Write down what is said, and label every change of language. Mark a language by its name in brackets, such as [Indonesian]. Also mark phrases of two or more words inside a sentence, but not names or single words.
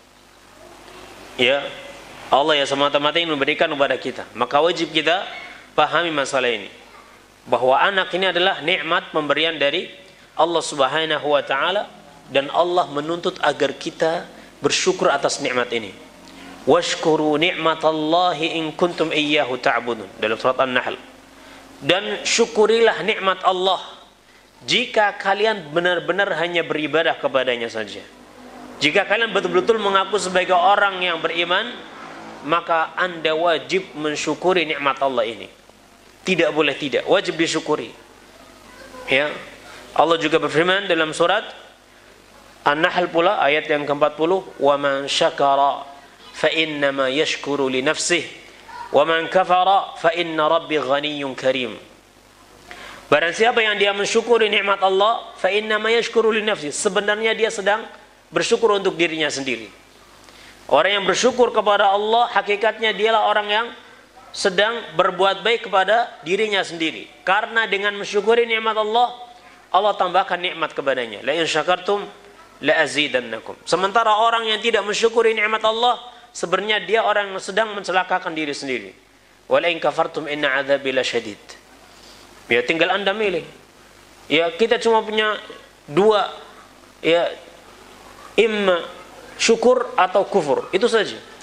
[Indonesian] Ya, Allah yang semata-mata ingin memberikan kepada kita. Maka wajib kita pahami masalah ini, bahwa anak ini adalah nikmat pemberian dari Allah [Arabic] سبحانه وتعالى, [Indonesian] dan Allah menuntut agar kita bersyukur atas nikmat ini. [Arabic] واشكروا نعمة الله إن كنتم إياه تعبدون, [Indonesian] dalam surat An-Nahl. Dan syukurilah nikmat Allah jika kalian benar-benar hanya beribadah kepadanya saja. Jika kalian betul-betul mengaku sebagai orang yang beriman, maka Anda wajib mensyukuri nikmat Allah ini. Tidak boleh tidak, wajib disyukuri. Ya. Allah juga berfirman dalam surat An-Nahl pula ayat yang ke-40, [Arabic] "ومن شكر فإنما يشكر لنفسه ومن كفر فإن ربي غني كريم. [Indonesian] Barang siapa yang dia mensyukuri nikmat Allah, [Arabic] فإنما يشكر لنفسه, [Indonesian] sebenarnya dia sedang bersyukur untuk dirinya sendiri. Orang yang bersyukur kepada Allah hakikatnya dialah orang yang sedang berbuat baik kepada dirinya sendiri. Karena dengan mensyukuri nikmat Allah, Allah tambahkan nikmat kepadanya. [Arabic] لئن شكرتم لأزيدنكم. [Indonesian] Sementara orang yang tidak mensyukuri nikmat Allah, sebenarnya dia orang yang sedang mencelakakan diri sendiri. [Arabic] ولئن كفرتم إن عذابي لشديد. [Indonesian] Ya, tinggal Anda milih. Ya, kita cuma punya dua, ya, imma syukur atau kufur, itu saja.